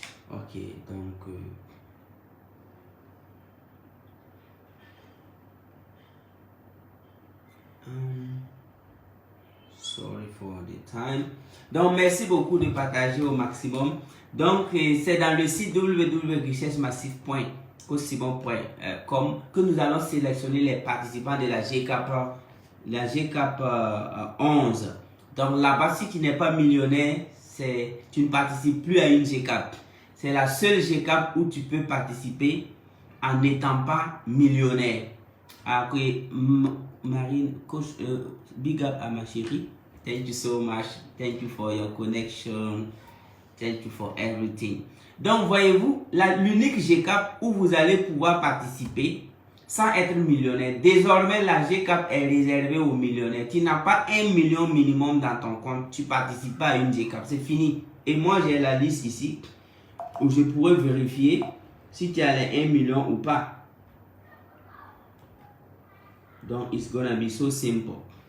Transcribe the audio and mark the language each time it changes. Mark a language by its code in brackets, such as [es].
[en] Ok, donc sorry for the time. [fr] Donc merci beaucoup de partager au maximum. Donc c'est dans le site www.richessemassive.com que nous allons sélectionner les participants de la GCAP 11. Donc là-bas, si tu n'es pas millionnaire, tu ne participes plus à une GCAP. C'est la seule GCAP où tu peux participer en n'étant pas millionnaire. Après, Marine, coach, big up à ma chérie. [en] Thank you so much. Thank you for your connection. Thank you for everything. [fr] Donc, voyez-vous, l'unique GCAP où vous allez pouvoir participer sans être millionnaire. Désormais, la GCAP est réservée aux millionnaires. Tu n'as pas 1 million minimum dans ton compte. Tu ne participes pas à une GCAP. C'est fini. Et moi, j'ai la liste ici où je pourrais vérifier si tu as les 1 million ou pas. [en] Donc, it's gonna be so simple.